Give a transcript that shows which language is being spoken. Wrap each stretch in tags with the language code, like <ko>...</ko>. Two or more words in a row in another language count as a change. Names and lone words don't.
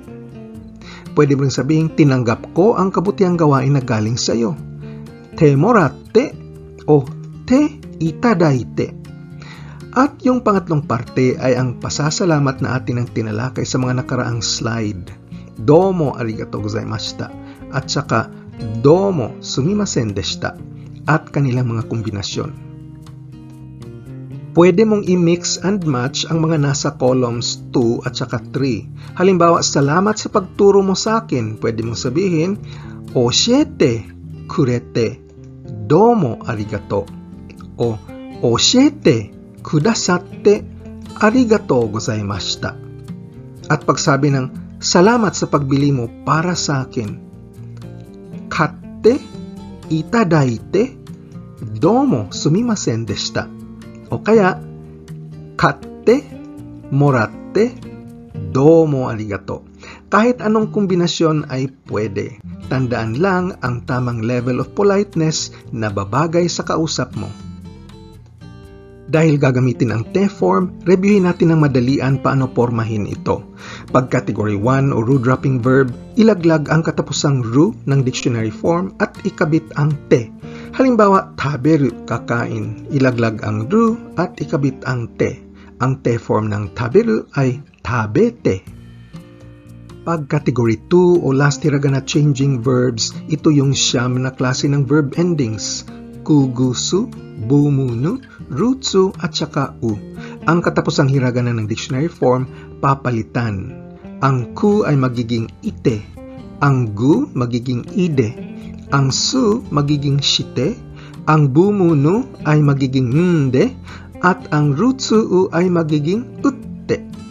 <tl>Pwede mo rin sabihin, tinanggap ko ang kabutihang gawain na galing sa iyo.</tl> <ja>てもらって o ていただいて.</ja> <tl>At yung pangatlong parte ay ang pasasalamat na atin ang tinalakay sa mga nakaraang slide.</tl> <ja>どうもありがとうございました</ja> <tl>at saka</tl> <ja>どうもすみませんでした</ja> <tl>at kanilang mga kombinasyon. Pwede mong i-</tl> <en>mix and match</en> <tl>ang mga nasa columns 2 at saka 3. Halimbawa, salamat sa pagturo mo sa akin. Pwede mong sabihin,</tl> <ja>教えてくれてどうもありがとう o 教えてくださってありがとうございました.</ja> <tl>At pagsabi ng salamat sa pagbili mo para sa akin,</tl> <ja>買っていただいてどうもすみませんでした.</ja> <tl>O kaya,</tl> <ja>買ってもらってどうもありがとう.</ja> <tl>Kahit anong kombinasyon ay pwede. Tandaan lang ang tamang</tl> <en>level of politeness</en> <tl>na babagay sa kausap mo. Dahil gagamitin ang te form, reviewin natin ng madalian paano pormahin ito. Pag category 1 o</tl> <en>ru-dropping verb,</en> <tl>ilaglag ang katapusang ru ng</tl> <en>dictionary form</en> <tl>at ikabit ang te. Halimbawa, taberu, kakain, ilaglag ang ru at ikabit ang te. Ang te form ng taberu ay tabete. Pag category 2 o</tl> <en>last hiragana changing verbs,</en> <tl>ito yung siyam na klase ng</tl> <en>verb endings.</en> <ja>くぐす、ぶむぬ、るつ</ja> <tl>at saka u. Ang katapusang hiragana ng</tl> <en>dictionary form,</en> <tl>papalitan. Ang ku ay magiging ite, ang gu magiging ide, ang su magiging shite, ang bumunu ay magiging nde, at ang rutsu ay magiging utte.</tl>